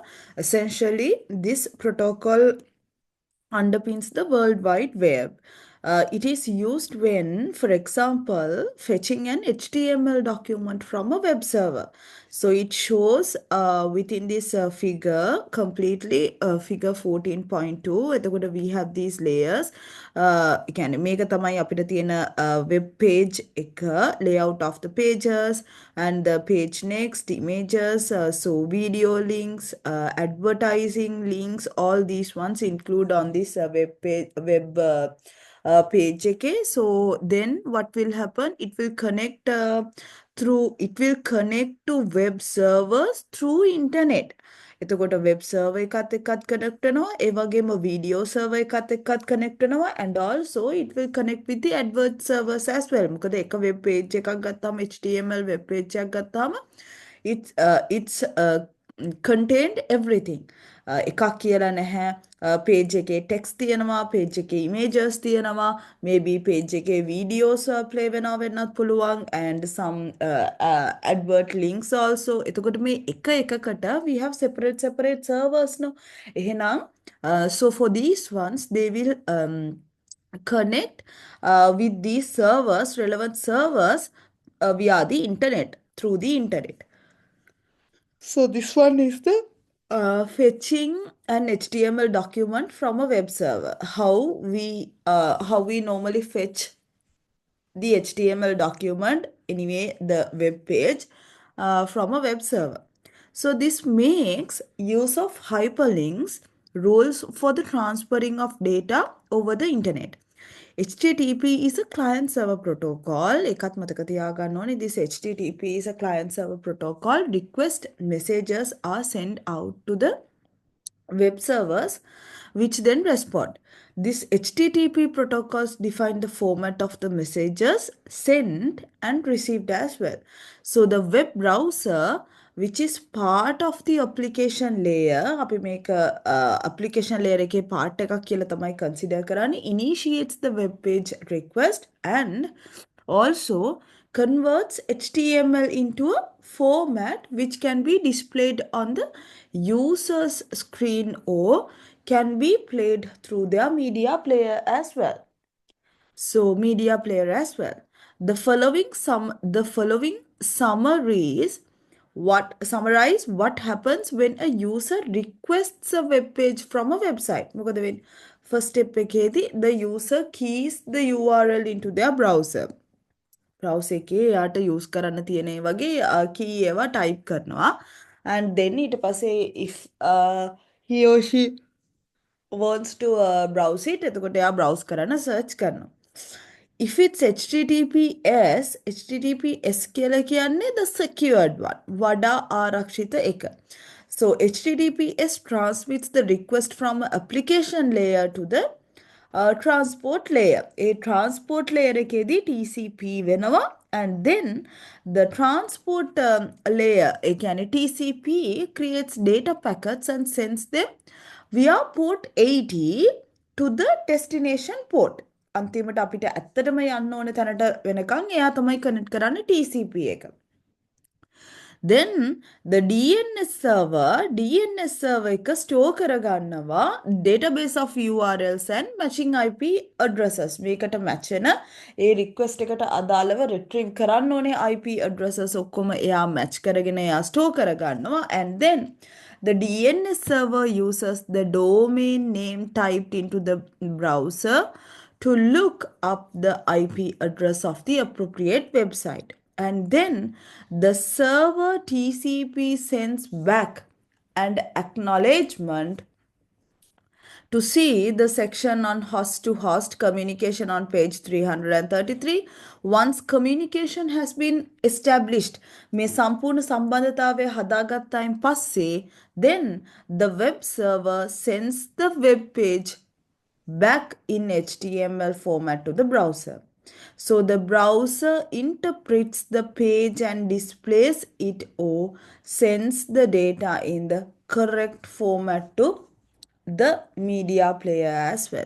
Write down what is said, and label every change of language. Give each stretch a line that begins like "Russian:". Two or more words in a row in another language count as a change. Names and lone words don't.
English: Essentially, this protocol underpins the World Wide Web. It is used when, for example, fetching an HTML document from a web server. So it shows within this figure, completely figure 14.2. එතකොට we have these layers.
Sinhala: කියන්නේ මේක තමයි අපිට තියෙන
English: web page එක layout of the pages and the page next images, so video links, advertising links, all these ones include on this web page. Okay, so then what will happen, it will connect to web servers through internet.
Sinhala: එතකොට
English: web server
Sinhala: එකත් එක්කත් කනෙක්ට් වෙනවා, ඒ වගේම
English: video server
Sinhala: එකත් එක්කත් කනෙක්ට් වෙනවා,
English: and also it will connect with the advert servers as well.
Sinhala: මොකද එක
English: web page
Sinhala: එකක් ගත්තාම HTML
English: web page
Sinhala: එකක් ගත්තාම
English: it's contained everything.
Sinhala: එකක් කියලා නැහැ. page එකේ text තියෙනවා, page එකේ images තියෙනවා,
English: maybe page
Sinhala: එකේ videos play වෙනවා වෙන්නත් පුළුවන්,
English: and some advert links also.
Sinhala: එතකොට මේ එක එකකට
English: we have separate servers no. එහෙනම් so for these ones they will connect with these servers, relevant servers, via the internet, through the internet. So this one is the fetching an HTML document from a web server. How we normally fetch the HTML document, anyway, the web page from a web server. So this makes use of hyperlinks rules for the transferring of data over the internet. HTTP is a client server protocol.
Sinhala: එකත් මතක තියාගන්න ඕනේ.
English: This HTTP is a client server protocol. Request messages are sent out to the web servers, which then respond. This HTTP protocols define the format of the messages sent and received as well. So the web browser, which is part of the application layer,
Sinhala: අපි මේක
English: application layer
Sinhala: එකේ part එකක් කියලා තමයි consider කරන්නේ,
English: initiates the web page request and also converts HTML into a format which can be displayed on the user's screen or can be played through their media player as well. So media player as well. The following summaries summarize what happens when a user requests a web page from a website.
Sinhala: මොකද වෙන්නේ?
English: First step එකේදී the user keys the URL into their browser.
Sinhala: browser එකේ යාට use කරන්න තියෙන ඒ වගේ key ඒවා type කරනවා,
English: and then
Sinhala: ඊට පස්සේ
English: if he or she wants to browse it,
Sinhala: එතකොට එයා browse කරන්න search කරනවා.
English: If it's HTTPS
Sinhala: කියලා කියන්නේ
English: the secured one,
Sinhala: වඩා ආරක්ෂිත එක.
English: So HTTPS transmits the request from application layer to the transport layer. A transport layer එකේදී TCP වෙනවා, and then the transport layer එකන්නේ TCP creates data packets and sends them via port 80 to the destination port.
Sinhala: අන්තිමට අපිට ඇත්තටම යන්න ඕන තැනට වෙනකන් එයා තමයි කනෙක්ට් කරන්නේ TCP එක.
English: Then the DNS server එක store කරගන්නවා database of URLs and matching IP addresses.
Sinhala: මේකට match වෙන ඒ request එකට අදාළව retrieve කරන්න ඕනේ IP addresses ඔක්කොම එයා match කරගෙන එයා store කරගන්නවා,
English: and then the DNS server uses the domain name typed into the browser to look up the IP address of the appropriate website. And then the server TCP sends back an acknowledgement to see the section on host to host communication on page 333. Once communication has been established,
Sinhala: මේ සම්පූර්ණ සම්බන්ධතාවය හදාගත්තායින් පස්සේ,
English: then the web server sends the web page back in HTML format to the browser. So the browser interprets the page and displays it or sends the data in the correct format to the media player as well.